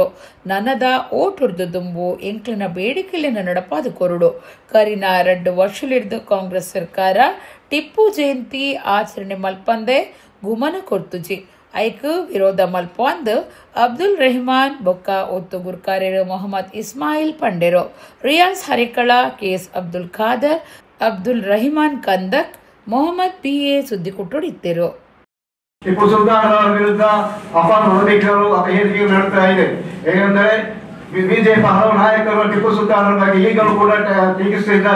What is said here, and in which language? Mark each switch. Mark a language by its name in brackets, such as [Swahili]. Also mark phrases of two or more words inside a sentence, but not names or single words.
[Tulu] ನನ್ನದ ಓಟುರ್ದು ದುಂಬು ಎಂಕ್ಲಿನ ಬೇಡಿಕೆಲಿನ ನಡಪಾದು ಕೊರುಡು. ಕರಿನ 2 ವರ್ಷಲಿಡ್ದು ಕಾಂಗ್ರೆಸ್ ಸರ್ಕಾರ ಟಿಪ್ಪು ಜಯಂತಿ ಆಚರಣೆ ಮಲ್ಪಂದೆ ಗುಮನ ಕೊರ್ತುಜಿ. ಐಕ್ ವಿರೋಧ ಮಲ್ಪೊಂದು ಅಬ್ದುಲ್ ರೆಹಮಾನ್ ಬೊಕ್ಕ ಒತ್ತು ಗುರ್ಕಾರ್ಯರು ಮೊಹಮ್ಮದ್ ಇಸ್ಮಾಯಿಲ್ ಪಂಡೆರು, ರಿಯಾಜ್ ಹರಿಕಳ, ಕೆಎಸ್ ಅಬ್ದುಲ್ ಖಾದರ್, ಅಬ್ದುಲ್ ರಹಿಮಾನ್ ಕಂದಕ್, ಮೊಹಮ್ಮದ್ BA ಸುದ್ದಿ ಕುಟ್ಟುಡಿತ್ತರು. [Kannada] ಟಿಪ್ಪು ಸುಲ್ತಾನ್ ವಿರುದ್ಧ ಅಪನೋಡಿಕರು ಹೇಳಿಕೆಗಳು ನಡೆಸ್ತಾ ಇದೆ. ಹೇಗೆಂದರೆ ಬಿಜೆಪಿ ಹಲವು ನಾಯಕರು ಟಿಪ್ಪು ಸುಲ್ತಾನ್ ಬಗ್ಗೆ ಈಗಲೂ ಕೂಡ ಟೀಕಿಸುತ್ತಿದ್ದಾರೆ.